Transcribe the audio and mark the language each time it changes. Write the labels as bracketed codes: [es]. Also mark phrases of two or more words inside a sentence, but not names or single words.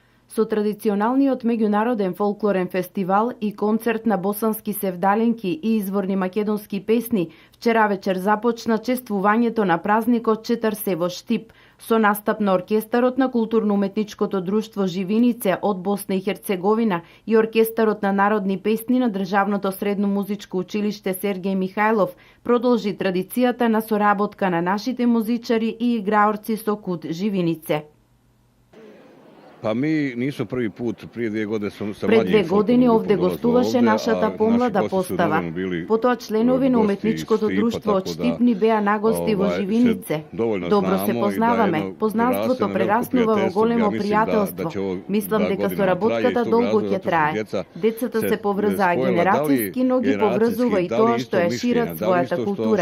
[mk] Со традиционалниот меѓународен фолклорен фестивал и концерт на босански севдалинки и изворни македонски песни, вчера вечер започна чествувањето на празникот Четрсе во Штип, со настап на оркестарот на културно-уметничкото друштво Живинице од Босна и Херцеговина и оркестарот на народни песни на Државното средно музичко училиште Сергеј Михајлов продолжи традицијата на соработка на нашите музичари и играорци со КУД Живинице. [bs] Pa mi nismo prvi put, prije 2 godine sam sa [mk] Пред 2 години овде гостуваше нашата помлада постава. Потоа членови на уметничкото друштво од Штип ни беа нагости во Живинице. Добро се познаваме. Познанството прераснува во големо пријателство. Мислам дека соработката долго ќе трае. Децата се поврзаа генерацијски, но ги поврзува и тоа што ја шират својата култура.